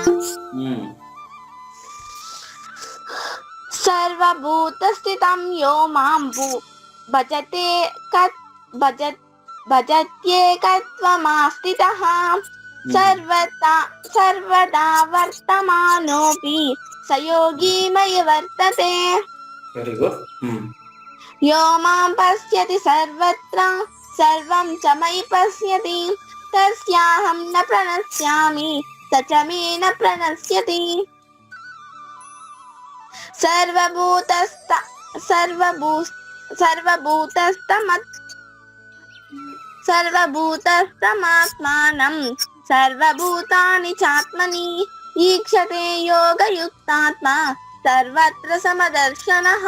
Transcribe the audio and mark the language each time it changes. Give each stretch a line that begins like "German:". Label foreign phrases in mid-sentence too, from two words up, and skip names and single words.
Sanskrit: సర్వభూతస్థితం యో మాం భజత్యేకత్వమాస్థితః సర్వదా వర్తమానోపి స యోగి మయి వర్తతే.
English: very good.
Sanskrit: యో మాం పశ్యతి సర్వత్ర సర్వం చ మయి పశ్యతి తస్యాహం న ప్రణశ్యామి స చ మే న ప్రణశ్యతి. సర్వభూతస్తమాత్మానం సర్వభూతాని చాత్మని ఈక్షతే యోగయుక్తాత్మా సర్వత్ర సమదర్శనః.